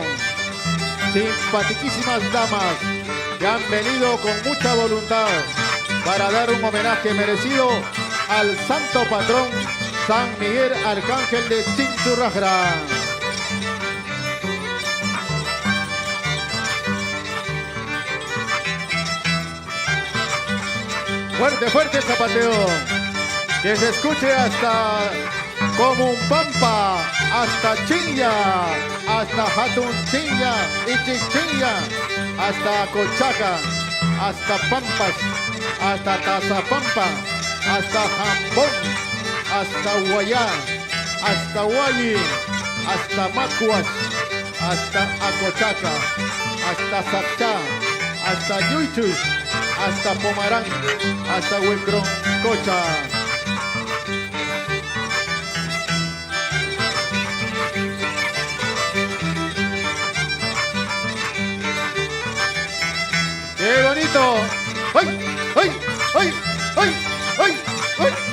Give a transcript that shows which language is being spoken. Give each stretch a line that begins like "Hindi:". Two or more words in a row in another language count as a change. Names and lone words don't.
Spanish: Simpatiquísimas damas que han venido con mucha voluntad para dar un homenaje merecido al santo patrón San Miguel Arcángel de Chinchurrasgra. Fuerte, fuerte el zapateo. Que se escuche hasta Comumpampa, hasta Chilla, hasta Jatunchilla y Chichilla, hasta Cochaca, hasta Pampas, hasta Tazapampa, hasta Jambón, hasta Guayá, hasta Guayi, hasta Macuas, hasta Acochaca, hasta Sapchá, hasta Yuichus, hasta Pomarán, hasta Huicrón, Cocha. ¡Qué bonito! ¡Ay! ¡Ay! ¡Ay! ¡Ay! ¡Ay! ¡Ay!